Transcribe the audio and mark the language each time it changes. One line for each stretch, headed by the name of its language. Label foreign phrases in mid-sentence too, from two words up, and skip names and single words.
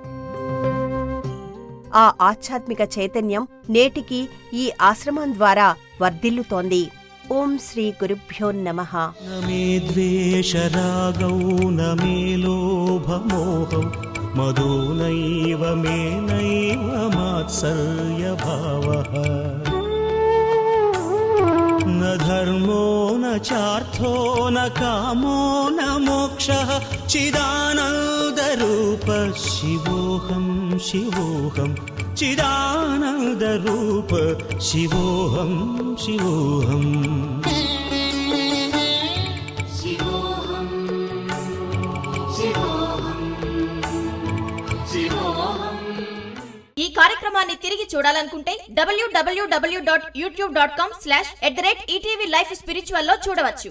Telugu: ఆ ఆధ్యాత్మిక చైతన్యం నేటికి ఈ ఆశ్రమం ద్వారా వర్ధిల్లుతోంది.
Sanskrit: ఓం శ్రీ గురుభ్యో నమః. నమే ద్వేషరాగౌ నమే లోభమోహౌ మదో నైవ మే నైవ మాత్సర్యభావః न धर्मो न चार्थो न कामो न मोक्षः चिदानन्दरूप शिवोऽहं शिवोऽहं चिदानन्दरूप शिवोऽहं शिवोऽहम्
Telugu: ఈ కార్యక్రమాన్ని తిరిగి చూడాలనుకుంటే www.youtube.com/@ETV Life Spiritual లో చూడవచ్చు.